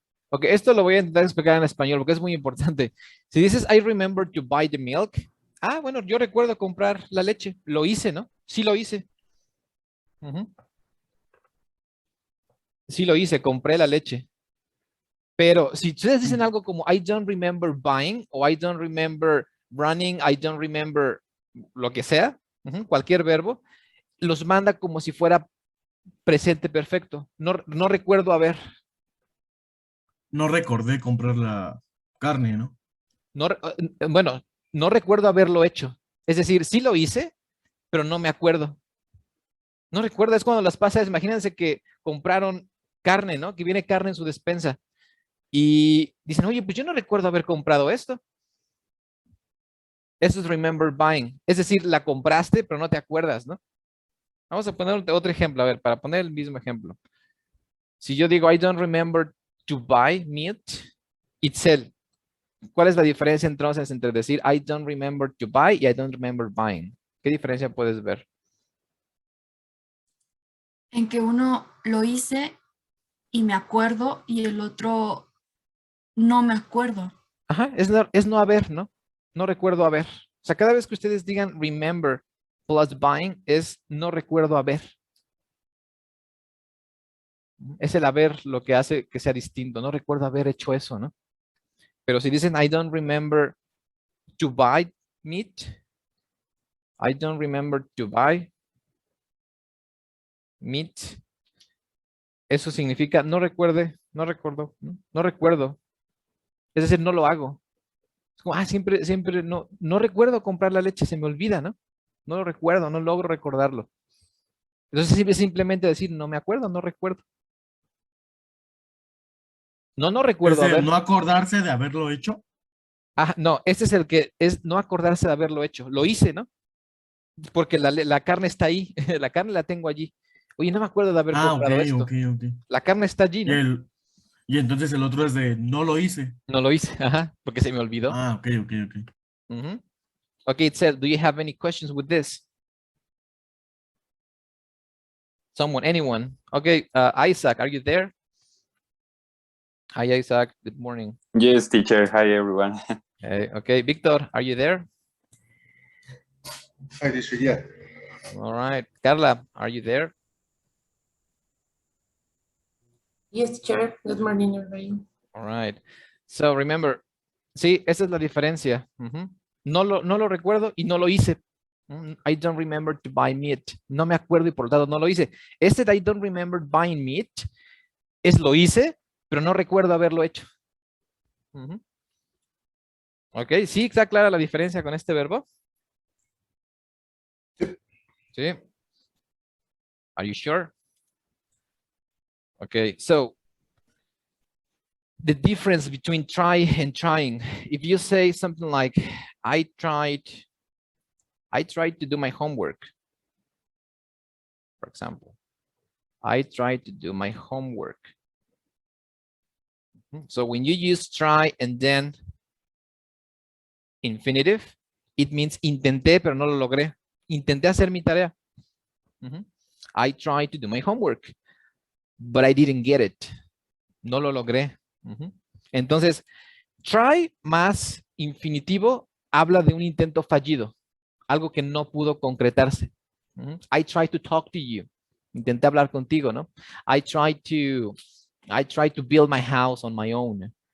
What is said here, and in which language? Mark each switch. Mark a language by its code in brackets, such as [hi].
[es] Ok, esto lo voy a intentar explicar en español porque es muy importante. Si dices, [en] I remember to buy the milk. [es] Ah, bueno, yo recuerdo comprar la leche. Lo hice, ¿no? Sí lo hice. Sí lo hice, compré la leche. Pero si ustedes dicen algo como [en] I don't remember buying o I don't remember running, I don't remember [es] lo que sea, cualquier verbo, los manda como si fuera presente perfecto. No recuerdo haber. No recordé comprar la carne, ¿no? Bueno, no recuerdo haberlo hecho. Es decir, sí lo hice, pero no me acuerdo. No recuerdo, es cuando las pasas, imagínense que compraron carne, ¿no? Que viene carne en su despensa. Y dicen, oye, pues yo no recuerdo haber comprado esto. Eso es remember buying. Es decir, la compraste, pero no te acuerdas, ¿no? Vamos a poner otro ejemplo, a ver, para poner el mismo ejemplo. Si yo digo, [en] I don't remember to buy meat, Itzel. [es] ¿Cuál es la diferencia entonces entre decir [en] I don't remember to buy y I don't remember buying? [es] ¿Qué diferencia puedes ver? En que uno lo hice y me acuerdo y el otro no me acuerdo. Ajá, es no haber, ¿no? No recuerdo haber. O sea, cada vez que ustedes digan remember plus buying es no recuerdo haber. Es el haber lo que hace que sea distinto. No recuerdo haber hecho eso, ¿no? Pero si dicen [en] I don't remember to buy meat, I don't remember to buy meat, [es] eso significa no recuerde, no recuerdo, no recuerdo. Es decir, no lo hago. Es como, siempre no recuerdo comprar la leche, se me olvida, ¿no? No lo recuerdo, no logro recordarlo. Entonces simplemente decir, no me acuerdo, no recuerdo. No Es recuerdo el haber. no acordarse de haberlo hecho. Ah, no, este es el que es no acordarse de haberlo hecho. Lo hice, ¿no? Porque la carne está ahí, la carne la tengo allí. Oye, no me acuerdo de haber Ah, ok, comprado ok, esto. ok. La carne está allí, Y, ¿no? y entonces el otro es de no lo hice. No lo hice, ajá, porque se me olvidó. Ah, ok, ok, ok. [en] Okay, Itzel, do you have any questions with this? Someone, anyone? Okay, Isaac, are you there? Hi, Isaac. Good morning. Yes, teacher. Hi, everyone. Okay, Victor, are you there? Hi, teacher. Yeah. All right. Carla, are you there? Yes, teacher. Good morning, everybody. All right. So remember, [es] sí, esa es la diferencia. No lo recuerdo y no lo hice. [en] I don't remember to buy meat. [es] No me acuerdo y por lo tanto no lo hice. Este de [en] I don't remember buying meat [es] es lo hice, pero no recuerdo haberlo hecho. Ok, sí, está clara la diferencia con este verbo. Sí. [en] Are you sure? Okay, so the difference between try and trying. If you say something like, I tried to do my homework, for example. I tried to do my homework. So when you use try and then infinitive, it means [es] intenté, pero no lo logré. Intenté hacer mi tarea. [en] I tried to do my homework, but I didn't get it. [es] No lo logré. Entonces, try más infinitivo habla de un intento fallido, algo que no pudo concretarse. [en] I tried to talk to you. [es] Intenté hablar contigo, ¿no? [en] I tried to build my house on my own.